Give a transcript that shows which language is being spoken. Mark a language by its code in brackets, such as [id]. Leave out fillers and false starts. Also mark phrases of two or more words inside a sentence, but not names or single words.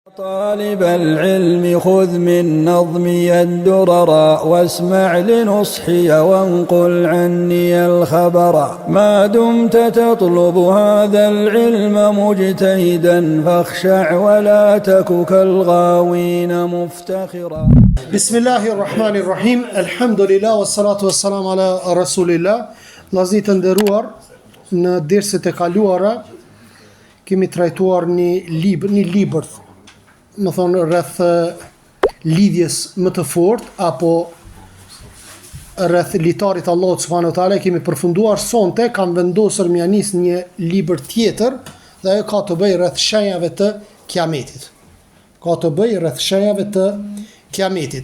[ar] طالب العلم خذ من نظمي الدرر واسمع لنصحي وانقل عني الخبر ما دمت تطلب هذا العلم مجتهدا فاخشع ولا تك كالغاوين مفتخرا. بسم الله الرحمن الرحيم الحمد لله والصلاة والسلام على رسول الله. [sq] Vllazërit e nderuar, në derset e kaluara kemi trajtuar një libër, më thonë rreth lidhjes më të fortë apo rreth litarit Allahut [ar] سبحانه وتعالى. [sq] Kemi përfunduar sonte, kam vendosur më nis një libër tjetër dhe ajo ka të bëjë rreth shenjave të kiametit.